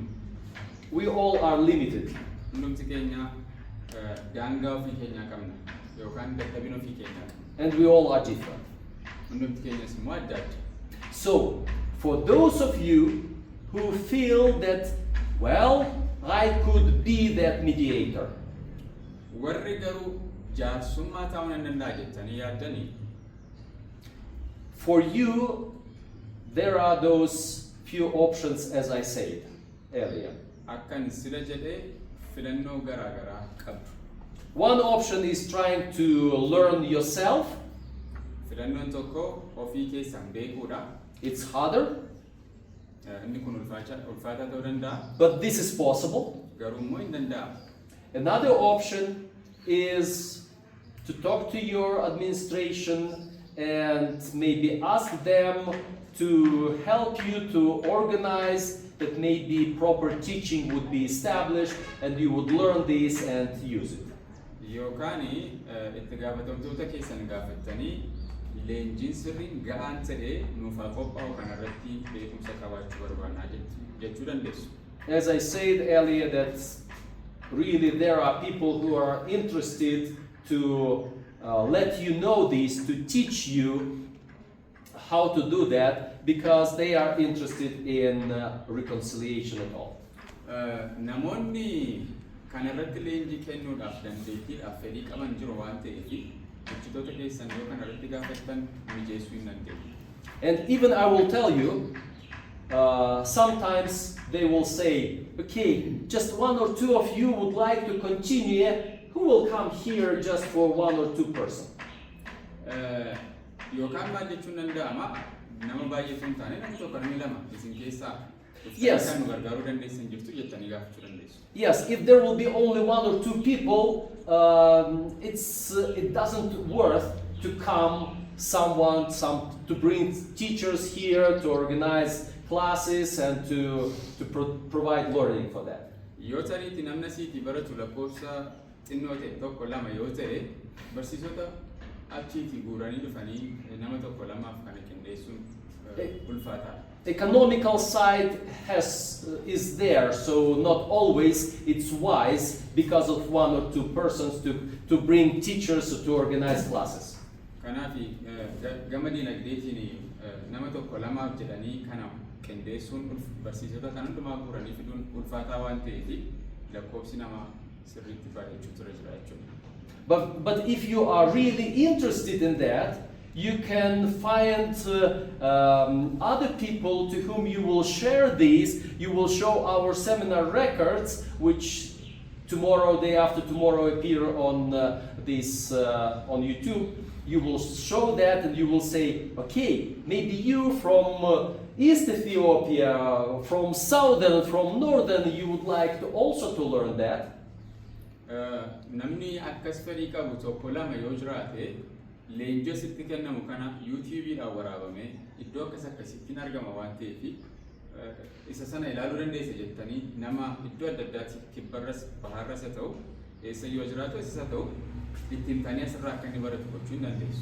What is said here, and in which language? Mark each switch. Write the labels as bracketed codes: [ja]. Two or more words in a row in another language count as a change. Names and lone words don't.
[en] We all are limited. [om] Hundumti keenya daangaa ofii keenyaa qabna yookaan dadhabina ofii keenyaa qabna. [en] And we all are different. [om] Hundumti keenyas immoo adda adda. [en] So, for those of you who feel that, well, I could be that mediator, [om] Warri garuu jaarsummaa ta'uu nan danda'a jettanii yaaddanii [en] for you, there are those few options as I said earlier. [om] akkan sila jedhee filannoo garaa garaa qabdu. [en] One option is trying to learn yourself. [om] Filannoon tokko ofii keessan beekuudha. [en] It's harder, [om] Inni kun ulfaataa ta'uu danda'a. [en] but this is possible. [om] Garuu immoo hin danda'amu. [en] Another option is to talk to your administration and maybe ask them to help you to organize that maybe proper teaching would be established and you would learn this and use it. [om] Yookaan itti gaafatamtoota keessan gaafattanii leenjiin sirriin ga'aan ta'ee nuuf haa qophaa'u kanarratti beekumsa qabaachuu barbaannaa jechuu dandeessu. [en] As I said earlier, that really there are people who are interested to let you know this, to teach you how to do that, because they are interested in reconciliation at all. [om] Namoonni kanarratti leenjii kennuudhaaf dandeettiidhaaf fedhii qaban jiru waan ta'eef hojjetoota keessan yoo kanarratti gaafattan mijeessuu hin dandeenye. [en] And even I will tell you, sometimes they will say, okay, just one or two of you would like to continue, who will come here just for one or two person? [om] Yookaan maal jechuun danda'ama nama baay'eetu hin taane namni tokko namni lama isin keessaa [en] Yes. [om] kan nu gargaaruu dandeessan jirtu jettanii gaafachuu dandeessu. [en] Yes, if there will be only one or two people, it doesn't worth to come to bring teachers here to organize classes and to provide learning for that. [om] Yoo taniitti namna siitii baratu lakkoofsa xinnoo ta'e tokko lama yoo ta'e barsiisota achiitii guuranii dhufanii nama tokko lamaaf kana qindeessuun ulfaataadha. [en] Economical side is there, so not always it's wise because of one or two persons to bring teachers to organize classes. [om] Kanaaf gama dinagdeetiin nama tokko lamaaf jedhanii kana qindeessuun barsiisota kan hundumaa guuranii fiduun ulfaataa waan ta'eef lakkoofsi nama sirriitti baay'achuu ture jira jechuudha. [en] But if you are really interested in that, you can find other people to whom you will share these. You will show our seminar records, which tomorrow, day after tomorrow, appear on on YouTube. You will show that, and you will say, okay, maybe you from East Ethiopia, from Southern, from Northern, you would like to also to learn that. [om] namni akkas fedhii qabu tokko lama yoo jiraate leenjii sitti kennamu kana YouTube-dhaan waraabame iddoo akkasittiin argama waan ta'eef isa sana ilaaluu dandeessa jettanii nama iddoo adda addaatti kibbarras baharras haa ta'u eessa yoo jiraatu isa ta'u ittiin tanii asirraa akka inni baratu gochuu hin dandeessu.